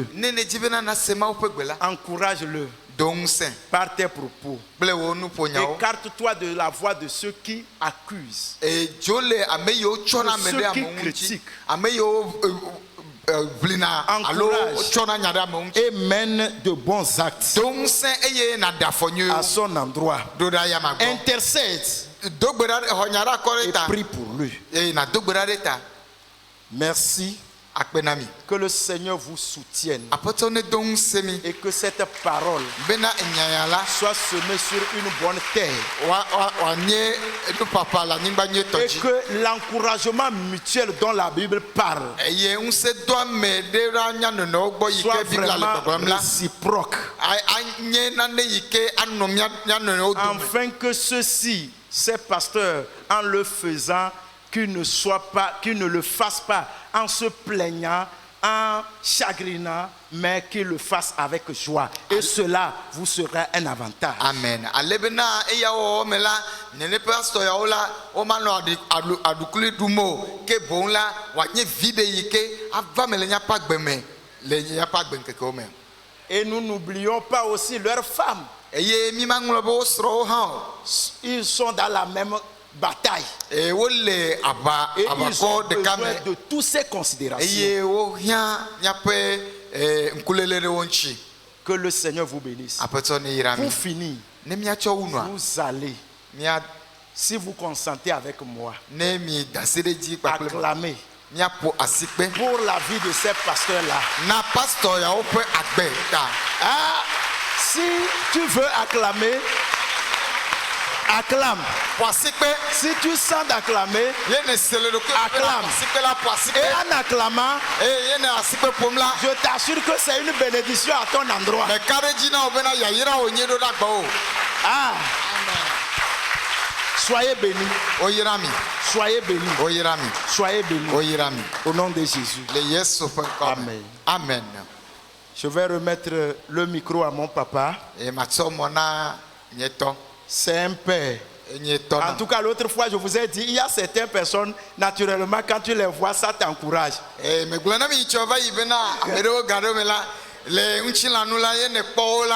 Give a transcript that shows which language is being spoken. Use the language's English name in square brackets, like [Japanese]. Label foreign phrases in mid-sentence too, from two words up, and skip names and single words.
[Ewe] Ne ne dzi bena na se Mawu ƒe gbe la. [French] encourage-le [Ewe] Do ŋusẽ [French] par tes propos. [Ewe] kple wo nuƒonyawo. [French] Écarte-toi de la voix de ceux qui accusent. [Ewe] Dzo le ame yiwo tsɔna ame [French] Ceux [Ewe] ɖe [French] qui [Ewe] amewo ŋuti. [French] critiquent. [Ewe] Ame yiwo ʋlina alo [French] Encourage. [Ewe] tsɔna nya ɖe amewo ŋuti. [French] Et mène de bons actes [Ewe] Do ŋusẽ eye naɖe afɔ [French] à [Ewe] nyuiewo [French] son endroit. [Ewe] ɖo ɖa yama gbɔ. [French] Intercède [Ewe] Do gbe ɖa xɔ nya ɖe akɔ ɖe [French] et [Ewe] ta. [French] prie pour lui. [Ewe] Eye nado gbe ɖa ɖe ta. [French] Merci. [Ewe] Akpe na mi. [French] Que le Seigneur vous soutienne [Ewe] Aƒetɔ ne do ŋusẽ mi [French] et que cette parole [Ewe] bena nyanya la [French] soit semée sur une bonne terre [Ewe] wòanye nuƒaƒa le anyigba nyuietɔ [French] et [Ewe] dzi. [French] que l'encouragement mutuel dont la Bible parle [Ewe] Eye ŋusẽ do ame ɖe ɖa nya nonowo gbɔ yi [French] soit [Ewe] ke Biblia le [French] vraiment [Ewe] gbɔgblɔm la. [French] réciproque, [Ewe] Anye nane yi ke anɔ mia nonowo dome. [French] afin que ceux-ci, ces pasteurs, en le faisant, qu'ils ne le fassent pas en se plaignant, en chagrinant, mais qu'ils le fassent avec joie. Et cela vous sera un avantage. Amen. [Ewe] Ale bena eya wɔwɔ me la nene pastor yawo la womanɔ aɖukli ɖum o ke boŋ la wòanye vi ɖe yi ke ava me le míaƒe agbe me le míaƒe agbe ŋkekewo me. [French] Et nous n'oublions pas aussi leurs femmes. [Ewe] Eye mi maŋlɔ be wo srɔ̃wo hã o. [French] Ils sont dans la même bataille. [Ewe] Wole [French] Et ils ont [Ewe] aʋakɔ ɖeka [French] besoin [Ewe] me [French] de toutes ces considérations. [Ewe] eye wohiã míaƒe ŋkulele ɖe wo ŋuti. [French] Que le Seigneur vous bénisse. [Ewe] Aƒetɔ ne yra mi. [French] Pour finir, [Ewe] Ne míatsɔ wu nua [French] vous allez, [Ewe] mía [French] si vous consentez avec moi, [Ewe] ne mi da se ɖe dzi kpakple [French] acclamer [Ewe] míaƒo asikpe [French] pour la vie de ces pasteurs-là. [Ewe] na pastor yawo ƒe agbe ta. [French] Ah, si tu veux acclamer, acclame. [Ewe] Po asikpe. [French] Si tu sens d'acclamer, [Ewe] Ye ne se le ɖokui [French] Acclame. [Ewe] asikpe la po [French] et [Ewe] asikpe. [French] en acclamant, [Ewe] Ye ne asikpe ƒom la. [French] je t'assure que c'est une bénédiction à ton endroit. [Ewe] Ɖeka ɖe dzi na wo bena yayra wònye ɖo ɖa gbɔwo. [French] Ah, soyez bénis, [Ewe] Woyra mi. [French] soyez bénis, [Ewe] Woyra mi. [French] soyez bénis. [Ewe] Woyra mi. [French] Au nom de Jésus. [Ewe] Le Yesu ƒe ŋkɔ me. [French] Amen. Amen. Je vais remettre le micro à mon papa. [Ewe] Eye matsɔ mɔ na nye tɔ. [French] C'est un père. [Ewe] Nye tɔ [French] En [Ewe] na. [French] tout cas, l'autre fois, je vous ai dit, il y a certaines personnes, naturellement, quand tu les vois, ça t'encourage. [Ewe] Megblɔ na mi tsɔ va yi bena ame ɖewo ga ɖewo me la le ŋutilãnu la ye ne kpɔ wo la.